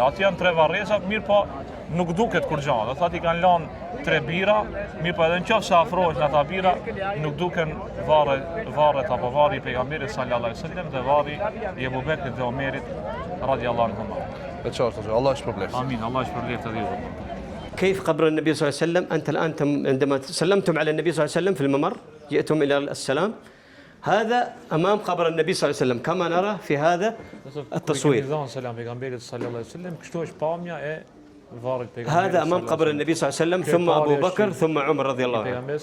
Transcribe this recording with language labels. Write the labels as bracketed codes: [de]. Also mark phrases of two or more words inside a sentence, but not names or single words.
[sq] Aty janë tre varreza, mirë po nuk duket kur gjallë. Thot i kanë lanë tre bira, mirë po edhe nëse afrohesh në ata bira, nuk duken varret apo varri i pejgamberit [ar] صلى الله عليه وسلم [sq] dhe varri i Ebu Bekrit dhe Omerit [ar] رضي الله عنهم. [sq] E qartë, Allah shpërblet. Amin, Allah shpërblet edhe ju. [ar] كيف قبر النبي صلى الله عليه وسلم؟ أنت الآن عندما سلمتم على النبي صلى الله عليه وسلم في الممر جئتم إلى السلام، هذا أمام قبر النبي صلى الله عليه وسلم كما نرى في هذا التصوير. هذا أمام قبر النبي صلى الله عليه وسلم ثم أبو بكر ثم عمر رضي الله عنه.